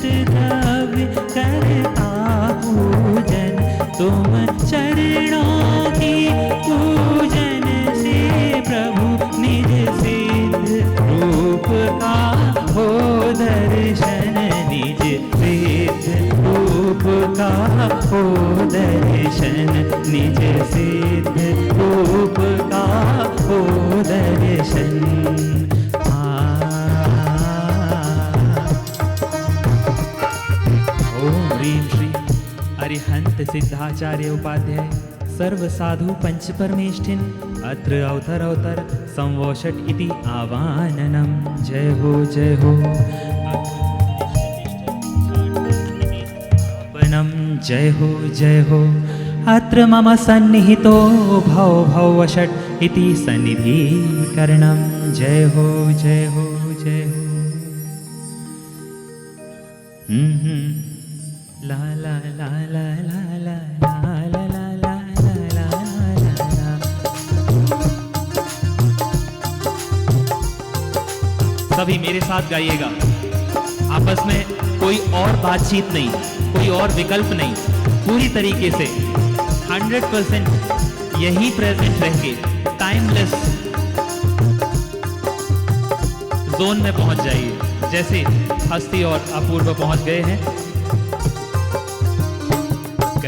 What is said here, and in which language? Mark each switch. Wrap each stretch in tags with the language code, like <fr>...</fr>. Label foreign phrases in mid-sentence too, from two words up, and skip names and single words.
<hi>द्रव्य करता पूजन, तुम चरणों की पूजन से प्रभु निज सिद्ध रूप का हो दर्शन, निज सिद्ध रूप का हो दर्शन, निज सिद्ध रूप का हो दर्शन।</hi> <sa>ओम ह्रीं श्री अरिहंत सिद्धाचार्य उपाध्याय सर्व साधु पंच परमेष्ठिन अत्र अवतर अवतर संवोषट इति आवाहननम।</sa> <hi>जय हो जय हो। जय हो जय हो।</hi> <sa>अत्र मम सन्निहितो भव भवषट् इति सन्निधिकरणं।</sa> <hi>जय हो जय हो जय हो। ला ला ला ला ला ला ला ला ला ला ला ला। सभी मेरे साथ गाइएगा। आपस में कोई और बातचीत नहीं, कोई और विकल्प नहीं, पूरी तरीके से 100% यही प्रेजेंट रह के</hi> <en>timeless zone</en> <hi>में पहुंच जाइए, जैसे हस्ती और अपूर्व पहुंच गए हैं।</hi>